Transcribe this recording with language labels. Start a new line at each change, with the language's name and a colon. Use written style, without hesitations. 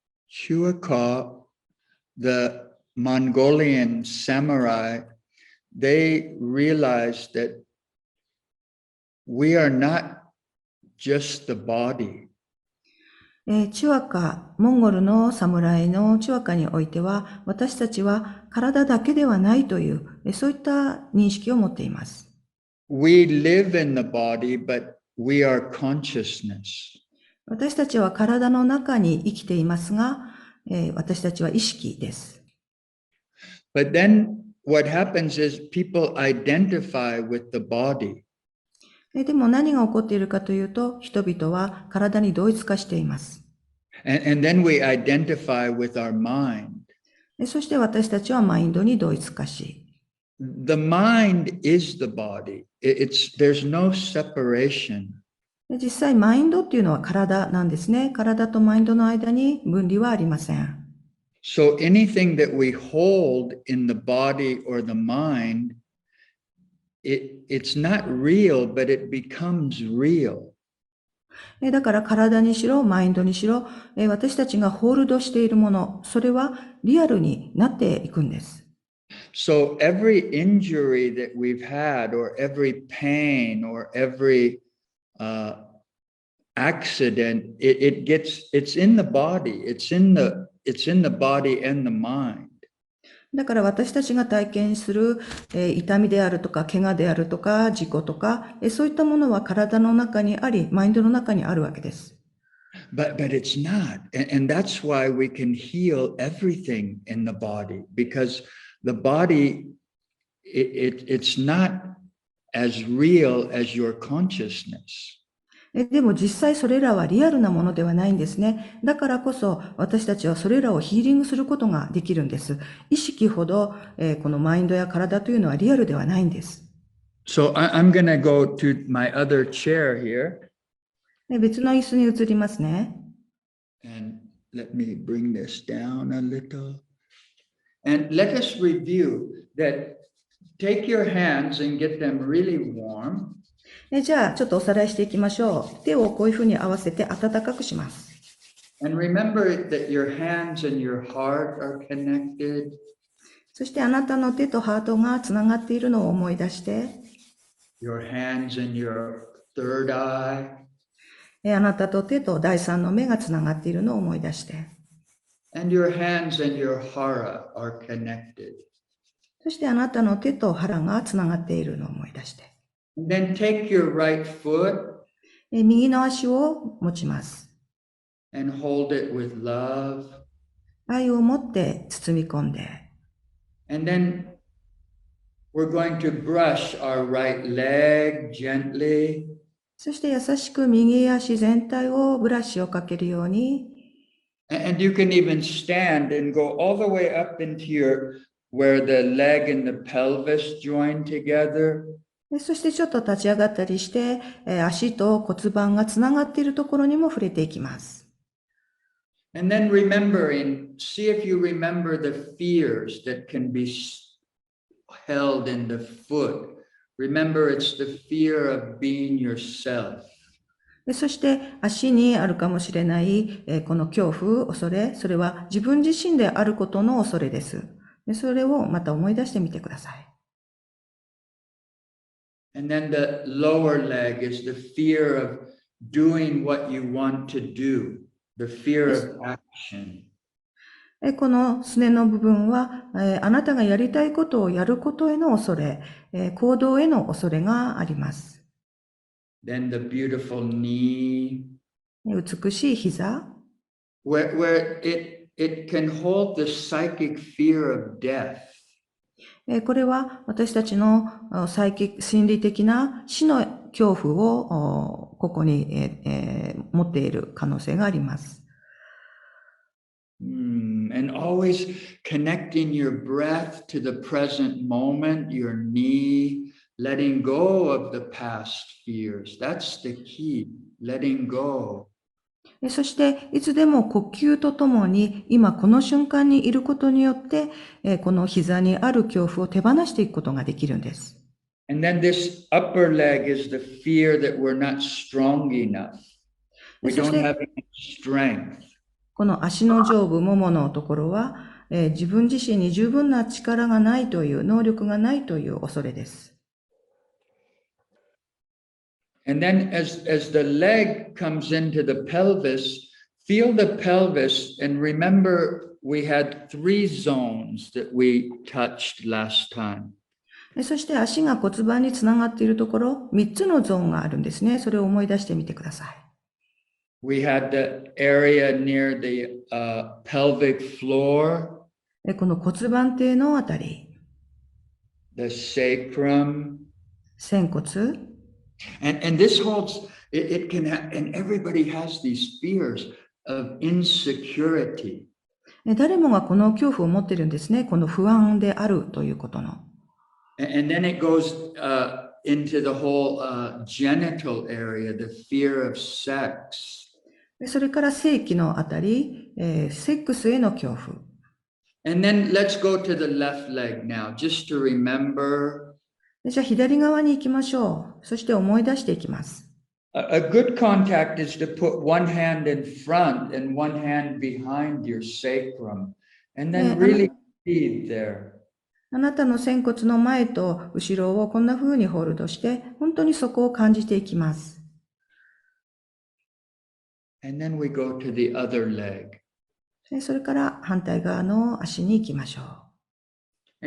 English: Chua, the Mongolian samurai, they realized that we are not just the body.
Japanese: チュアカ、モンゴルの侍のチュアカにおいては、私たちは体だけではないという、そういった認識を持っています。
English: We live in the body, but we are consciousness.
Japanese: 私たちは体の中に生きていますが、私たちは意識です。
English: But then what happens is people identify with the body.
Japanese: でも何が起こっているかというと、人々は体に同一化しています。
English: And then we identify with our mind.
Japanese: そして私たちはマインドに同一化し、
English: The mind is the body. There's no separation.
Japanese: 実際マインドっていうのは体なんですね。体とマインドの間に分離はありません。
English: So anything that we hold in the body or the mind, it's not real, but it becomes real.
Japanese: だから体にしろ、マインドにしろ、私たちがホールドしているもの、それはリアルになっていくんです。
English: So every injury that we've had, or every pain, or every accident, it's in the body. It's in the body and the mind.
Japanese: だから私たちが体験する、痛みであるとか、怪我であるとか、事故とか、そういったものは体の中にあり、マインドの中にあるわけです。
English: But it's not. And that's why we can heal everything in the body, because the body, it's not as real as your consciousness.
Japanese: でも実際それらはリアルなものではないんですね。だからこそ私たちはそれらをヒーリングすることができるんです。意識ほど、このマインドや体というのはリアルではないんです。
English: So I'm going to go to my other chair here.
Japanese: 別の椅子に移りますね。
English: And let me bring this down a little. And let us review that. Take your hands and get them really warm.
Japanese: じゃあちょっとおさらいしていきましょう。手をこういうふうに合わせて温かくします。
English: And remember that your hands and your heart are connected.
Japanese: そしてあなたの手とハートがつながっているのを思い出して、
English: Your hands and your third eye.
Japanese: あなたと手と第三の目がつながっているのを思い出して、
English: And your hands and your hara are connected.
Japanese: そしてあなたの手と腹がつながっているのを思い出して、
English: And then take your right foot
Japanese: 右の足を持ちます。
English: and hold it with love.
Japanese: 愛を持って包み込んで、
English: And then we're going to brush our right leg gently.
Japanese: そして優しく右足全体をブラシをかけるように、
English: And you can even stand and go all the way up into where the leg and the pelvis join together.
Japanese: そしてちょっと立ち上がったりして、足と骨盤がつながっているところにも触れていきます。
English: And then see if you remember the fears that can be held in the foot. Remember, it's the fear of being yourself.
Japanese: そして足にあるかもしれない、この恐怖、恐れ、それは自分自身であることの恐れです。それをまた思い出してみてください。
English: And then the lower leg is the fear of doing what you want to do, the fear of action.
Japanese: このすねの部分は、あなたがやりたいことをやることへの恐れ、行動への恐れがあります。
English: Then the beautiful knee,
Japanese: 美しい膝、
English: where it can hold the psychic fear of death.
Japanese: これは私たちの心理的な死の恐怖をここに、持っている可能性があります。
English: And always connecting your breath to the present moment, your knee, letting go of the past fears. That's the key, letting go.
Japanese: そしていつでも呼吸とともに今この瞬間にいることによってこの膝にある恐怖を手放していくことができるんです。
English: And then this upper leg is the fear that we're not strong enough. We don't have enough strength.
Japanese: この足の上部、もものところは、自分自身に十分な力がないという、能力がないという恐れです。
English: And then as the leg comes into the pelvis, feel the pelvis and remember we had 3 zones that we touched last time.
Japanese: そして足が骨盤につながっているところ、3つのゾーンがあるんですね。それを思い出してみてください。
English: We had the area near the pelvic floor,
Japanese: この骨盤底のあたり、
English: the sacrum,
Japanese: 仙骨、
English: and this holds, it can have, and everybody has these fears of insecurity.
Japanese: 誰もがこの恐怖を持っているんですね。この不安であるということの。
English: And then it goes into the whole genital area, the fear of sex.
Japanese: それから性器のあたり、セックスへの恐怖。
English: And then let's go to the left leg now, just to remember.
Japanese: じゃあ左側に行きましょう。そして思い出していきます。
English: A good contact is to put one hand in front and one hand behind your sacrum, and then really breathe there.
Japanese: あなたの仙骨の前と後ろをこんな風にホールドして、本当にそこを感じていきます。
English: And then we go to the other leg.
Japanese: それから反対側の足に行きましょう。